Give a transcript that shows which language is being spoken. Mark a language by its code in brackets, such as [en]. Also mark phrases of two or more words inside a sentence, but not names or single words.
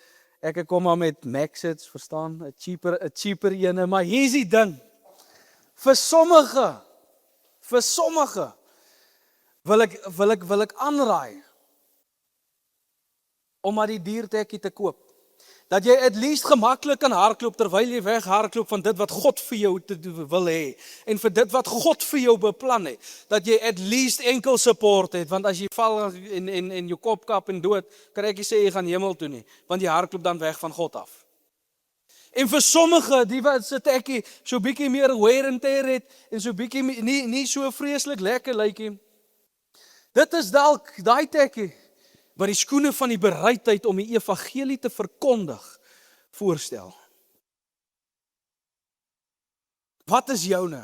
[af] Ek kom maar met Maxits, verstaan, 'n cheaper ene, maar hier is die ding. Vir sommige wil ek aanraai om maar die diertekkie te koop. Dat jy [en] at least [af] gemaklik kan hardloop terwyl jy weghardloop van dit wat God vir jou wil hê en vir dit wat God vir jou beplan het. Dat jy [en] at least [af] enkel support het, want as jy val en jou kop kap en dood, kan ek nie sê jy gaan hemel toe nie, want jy hardloop dan weg van God af. En vir sommige, die wat se tekkie so bietjie meer [en] wear and tear [af] het en so bietjie nie so vreeslik lekker lyk nie. Dit is dalk daai tekkie wat die skoene van die bereidheid om die evangelie te verkondig voorstel. Wat is joune?